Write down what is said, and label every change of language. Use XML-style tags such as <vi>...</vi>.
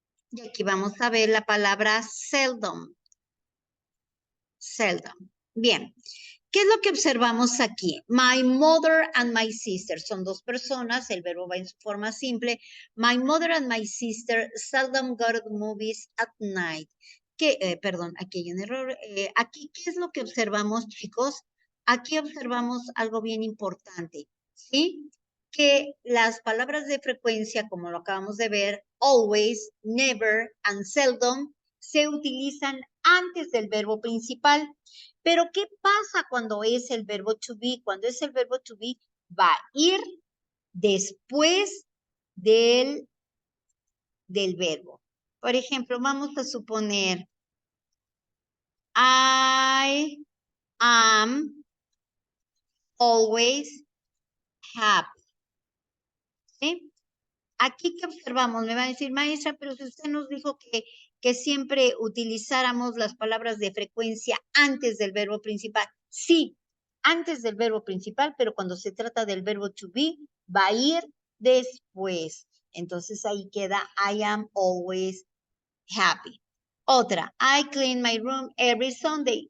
<es>Y aquí vamos a ver la palabra seldom. Seldom. Bien. ¿Qué es lo que observamos aquí?</es> <en>My mother and my sister.</en> <es>Son dos personas. El verbo va en su forma simple.</es> <en>My mother and my sister seldom go to the movies at night.</en> <es>Perdón, aquí hay un error. Aquí, ¿qué es lo que observamos, chicos? Aquí observamos algo bien importante, ¿sí? Que las palabras de frecuencia, como lo acabamos de ver,</es> <en>always, never and seldom,</en> <es>se utilizan antes del verbo principal. Pero, ¿qué pasa cuando es el verbo to be? Cuando es el verbo to be, va a ir después del verbo. Por ejemplo, vamos a suponer,</es> <en>I am always happy.</en> <es>¿Sí? Aquí que observamos, me va a decir, maestra, pero si usted nos dijo que siempre utilizáramos las palabras de frecuencia antes del verbo principal. Sí, antes del verbo principal, pero cuando se trata del verbo to be, va a ir después. Entonces ahí queda,</es> <en>I am always happy. Otra, I clean my room every Sunday.</en>